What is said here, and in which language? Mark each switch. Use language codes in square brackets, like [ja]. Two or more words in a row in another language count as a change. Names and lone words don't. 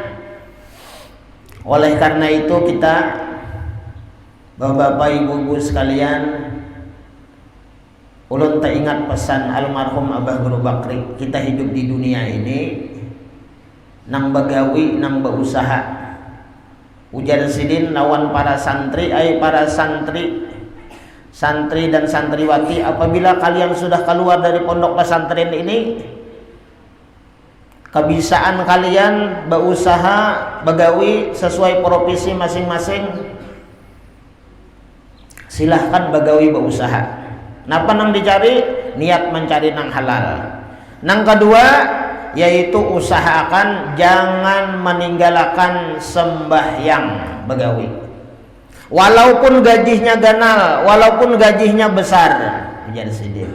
[id] Oleh karena itu kita, Bapak-bapak, ibu-ibu sekalian, ulun tak ingat pesan almarhum Abah Guru Bakri. [bjn] Kita hidup di dunia ini nang bagawi, nang berusaha. [id] Ujar sidin lawan para santri, para santri dan santriwati, apabila kalian sudah keluar dari pondok pesantren ini, kebiasaan kalian berusaha begawi sesuai profesi masing-masing, silahkan begawi berusaha. [bjn] Napa nang dicari? [id] Niat mencari nang halal. Nang kedua yaitu usahakan jangan meninggalkan sembahyang begawi. Walaupun gajinya ganal, walaupun gajinya besar, jadi sedih.